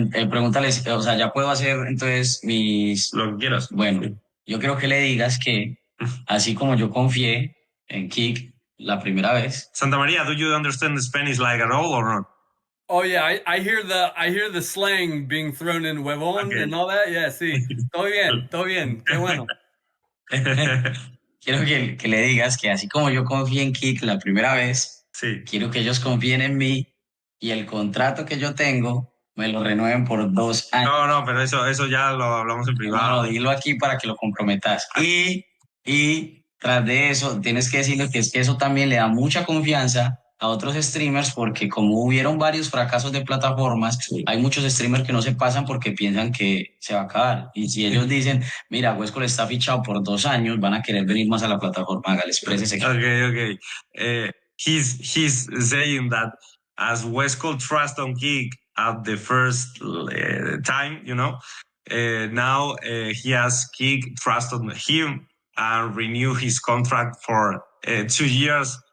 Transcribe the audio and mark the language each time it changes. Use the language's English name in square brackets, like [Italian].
[Spanish] Pregúntales, o sea, ya puedo hacer entonces Lo que quieras. Bueno, sí. Yo quiero que le digas que, así como yo confié en Kick la primera vez. [English] Santa María, do you understand the Spanish like at all or not? Oh yeah, I hear the slang being thrown in huevón and all that. [Spanish] Yeah, sí. Todo bien. Qué bueno. Quiero que le digas que así como yo confié en Kick la primera vez, quiero que ellos confíen en mí y el contrato que yo tengo me lo renueven por 2 años. No, pero eso ya lo hablamos en privado. No, dilo aquí para que lo comprometas. Y tras de eso, tienes que decirle que es que eso también le da mucha confianza a otros streamers porque como hubieron varios fracasos de plataformas, hay muchos streamers que no se pasan porque piensan que se va a acabar. Y si ellos dicen, mira, Westcol está fichado por 2 años, van a querer venir más a la plataforma, hágales, exprésese. [English] Okay. He's saying that as Westcol trust on Kick at the first time, now he has Kick trust on him and renew his contract for 2 years.